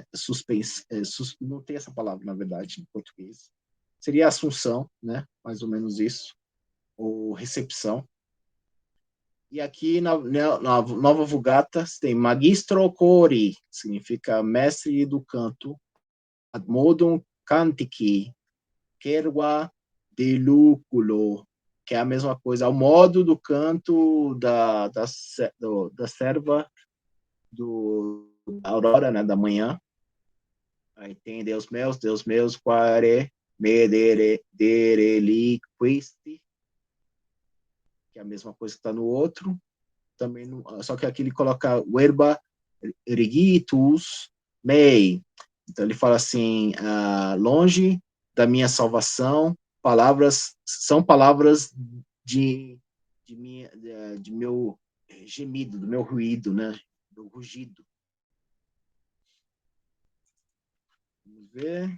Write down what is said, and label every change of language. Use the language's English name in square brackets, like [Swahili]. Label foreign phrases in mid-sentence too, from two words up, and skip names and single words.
[Portuguese] Não tem essa palavra, na verdade, em português. Seria assunção, né? Mais ou menos isso, ou recepção. E aqui na Nova Vulgata tem [Latin] magistro cori, [Portuguese] significa mestre do canto, [Latin] ad modum cantici, querua delúculo, [Portuguese] que é a mesma coisa, ao modo do canto da serva da aurora, né, da manhã. Aí tem [Latin] Deus meus, quare me dereliquisti, [Portuguese] que é a mesma coisa que está no outro. Também só que aqui ele coloca [Latin] verba erigitus mei. [Portuguese] Então ele fala assim, longe da minha salvação, são palavras de meu gemido, do meu ruído, né? Do rugido. Vamos ver.